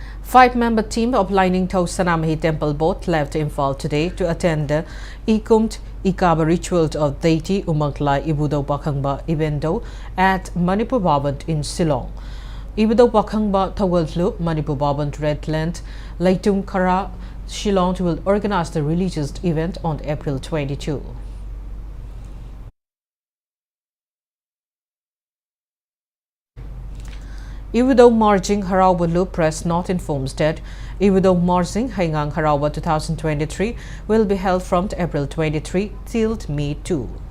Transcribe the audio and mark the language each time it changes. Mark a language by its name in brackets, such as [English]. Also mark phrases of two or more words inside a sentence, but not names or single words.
[English] 5-member team of Lining Tho Sanamahi Temple Board left Imphal today to attend the Ikumt Ikaba ritual of deity Umangklai Ibudo Pakhangba evento at Manipur Babant in Shillong. Ibudo Pakhangba Thawallu Manipur Babant Redland Laitum Kara Shillong will organize the religious event on April 22. Ibudo Marjing Harawalu press not informs that Ibudo Marjing Haingang Harawa 2023 will be held from April 23 till May 2.